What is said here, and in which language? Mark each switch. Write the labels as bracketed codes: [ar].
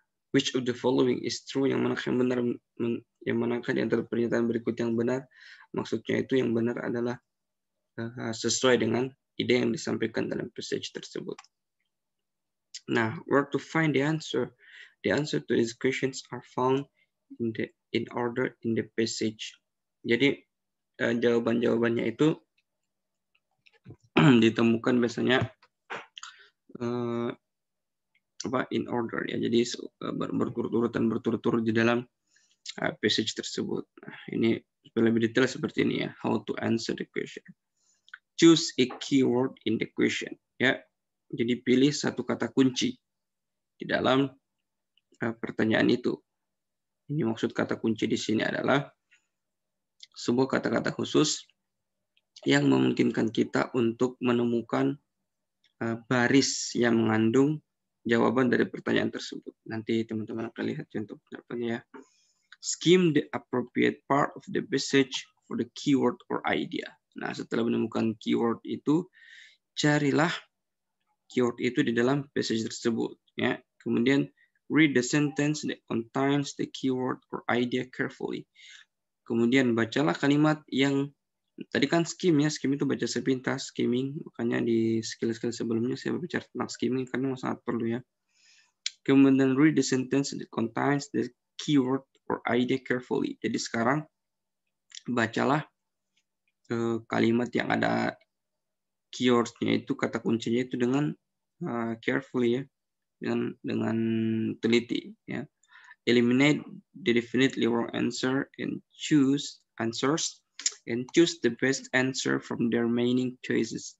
[en] Which of the following is true, [id] yang manakah yang benar, yang manakah di antara pernyataan berikut yang benar. Maksudnya itu yang benar adalah sesuai dengan ide yang disampaikan dalam passage tersebut. [en] Nah, where to find the answer? The answer to these questions are found in order in the passage. [id] Jadi jawaban-jawabannya itu ditemukan biasanya [en] in order [id] ya. Jadi berturut-turut di dalam passage tersebut. Nah, ini lebih detail seperti ini ya. [en] How to answer the question. Choose a keyword in the question [id] ya. Jadi pilih satu kata kunci di dalam pertanyaan itu. Ini maksud kata kunci di sini adalah sebuah kata-kata khusus yang memungkinkan kita untuk menemukan baris yang mengandung jawaban dari pertanyaan tersebut. Nanti teman-teman akan lihat contoh penerapannya ya. [en] Skim the appropriate part of the passage for the keyword or idea. [id] Nah, setelah menemukan keyword itu, carilah keyword itu di dalam passage tersebut ya. [en] Kemudian read the sentence that contains the keyword or idea carefully. [id] Kemudian bacalah kalimat yang tadi kan skim ya, skim itu baca sepintas, skimming. Makanya di skill-skill sebelumnya saya berbicara tentang skimming karena sangat perlu ya. [en] Kemudian read the sentence that contains the keyword or idea carefully. [id] Jadi sekarang bacalah kalimat yang ada keywords-nya itu, kata kuncinya itu dengan carefully ya, dengan teliti ya. [en] Eliminate the definitely wrong answer and choose the best answer from the remaining choices.